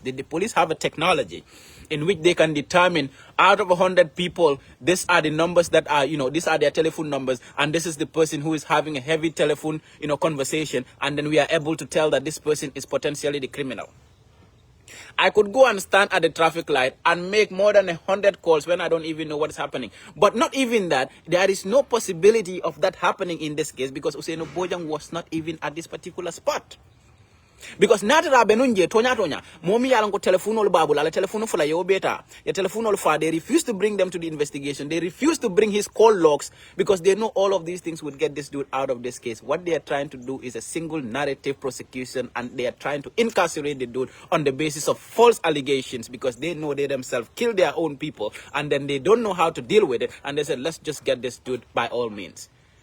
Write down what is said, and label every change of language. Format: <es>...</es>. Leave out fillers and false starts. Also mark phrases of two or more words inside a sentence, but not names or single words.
<en>Did the police have a technology in which they can determine out of 100 people, these are the numbers that are, these are their telephone numbers, and this is the person who is having a heavy telephone, conversation, and then we are able to tell that this person is potentially the criminal? I could go and stand at the traffic light and make more than 100 calls when I don't even know what's happening. But not even that, there is no possibility of that happening in this case, because Usainu Bojang was not even at this particular spot.</en> <man>Because natara benunje tonya momi yalango telephone babu la telephone for la yobeta ya telephone fa,</man> <en>they refuse to bring them to the investigation. They refuse to bring his call logs because they know all of these things would get this dude out of this case. What they are trying to do is a single narrative prosecution, and they are trying to incarcerate the dude on the basis of false allegations, because they know they themselves killed their own people, and then they don't know how to deal with it, and they said let's just get this dude by all means.</en>